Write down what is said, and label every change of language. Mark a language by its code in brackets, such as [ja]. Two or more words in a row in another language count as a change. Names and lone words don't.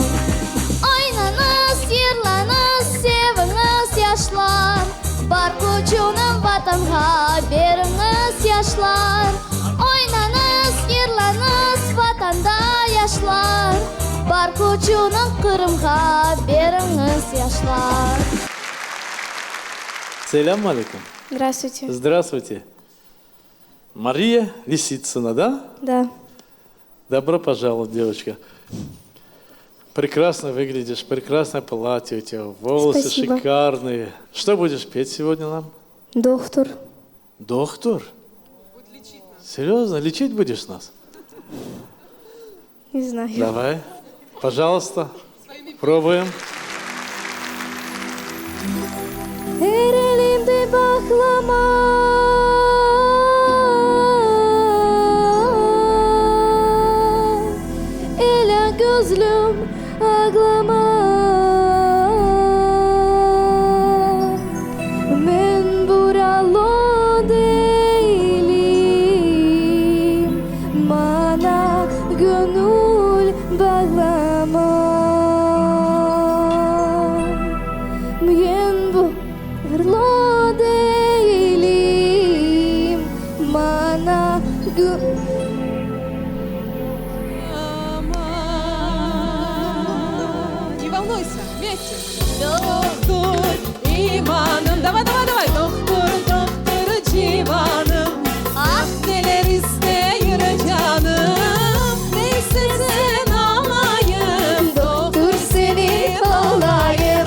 [crh] Oynanız, yırlanız, seviniz yaşlar, bar gücünün vatanha beriniz yaşlar. Oynanız, yırlanız, vatanda yaşlar, bar gücünün Kırım'a beriniz yaşlar. Selamünaleyküm. [ru] Здравствуйте. Здравствуйте. Мария Лисицына, да? Да. Добро пожаловать, девочка. Прекрасно выглядишь, прекрасное платье у тебя, волосы Спасибо. шикарные. Что будешь петь сегодня нам? Доктор. Доктор? Серьезно, лечить будешь нас? Не знаю. Давай, пожалуйста, пробуем. [tr] Her elimde baklama, ela gözlüm ağlama. Ben buralı değilim, bana gönül bağlama. Ben buralı değilim, bana [ru] Не волнуйся, вместе. [tr] Doktor imanım, [ru] давай, давай, давай. [tr] Doktor, doktor civanım. Ah neler ister canım. Ne istersen alayım. doktor seni olayım.